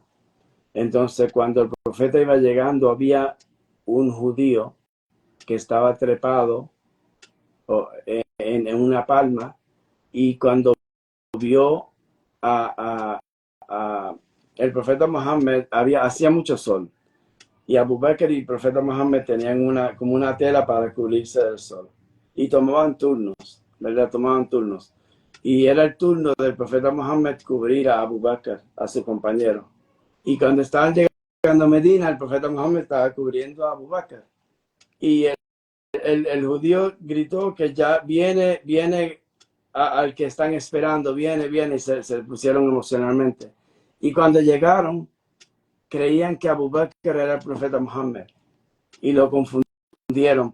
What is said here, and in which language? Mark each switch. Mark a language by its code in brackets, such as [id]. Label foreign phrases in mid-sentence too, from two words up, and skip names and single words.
[es] Entonces, cuando el profeta iba llegando, había un judío que estaba trepado en una palma, y cuando vio el profeta Muhammad, hacía mucho sol, y Abu Bakr y el profeta Muhammad tenían como una tela para cubrirse del sol, y tomaban turnos, ¿verdad? Tomaban turnos, y era el turno del profeta Muhammad cubrir a Abu Bakr, a su compañero. Y cuando estaban llegando a Medina, el profeta Muhammad estaba cubriendo a Abu Bakr. Y el judío gritó que ya viene al que están esperando, viene, y se pusieron emocionalmente. Y cuando llegaron, creían que Abu Bakr era el profeta Muhammad y lo confundieron.